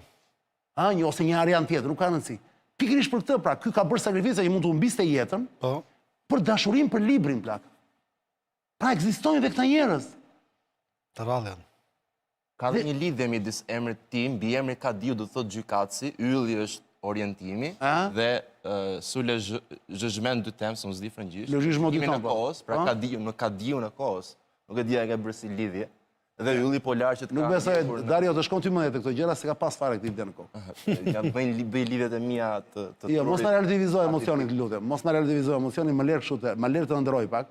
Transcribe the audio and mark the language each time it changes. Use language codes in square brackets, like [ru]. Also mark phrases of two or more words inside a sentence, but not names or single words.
[sq] Ose një Arian tjetër, nuk ka rëndësi. Pikërisht për këtë, pra, ky ka bërë sakrifica që mund të humbiste jetën. Po. Për dashurinë për librin, plak. Pra ekzistojnë dhe këta njerëz. Të rrallën. Ka dhe një lidhje midis emrit tim, mbi emri Kadiu do thotë gjykatësi, Ylli është orientimi dhe [fr] sous le jugement du temps, on se dit [sq] frëngjisht. [fr] Le jugement du temps. [sq] Në kohës, pra Kadiu në kohës. Nuk e dia e ka bërë si lidhje. Dhe Ylli Polar që të ka... Nuk besoj, Dario, të shkon ty më të këto gjëra, se ka pas fare këtë ide në kohë. Ja bëj lidhjet e mia të Jo, mos na relativizoj emocionin, të lutem. Mos na relativizoj emocionin, më lër të ndroj pak.